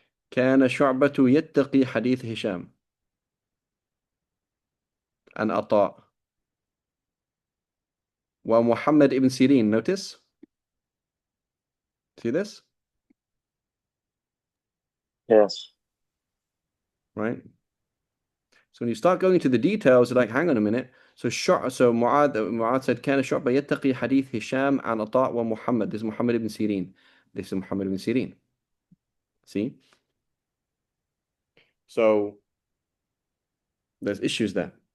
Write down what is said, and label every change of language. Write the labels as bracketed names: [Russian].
[Arabic] كان شعبة يتقي حديث هشام عن عطاء. [English] ومحمد ibn Sirin, notice? See this? Yes. Right? So when you start going into the details, you're like, hang on a minute. So Mu'adh said, [Arabic] كان شعبة يتقي حديث هشام عن عطاء ومحمد. [English] This is Muhammad ibn Sirin. This is Muhammad ibn Sirin. See? So there's issues there.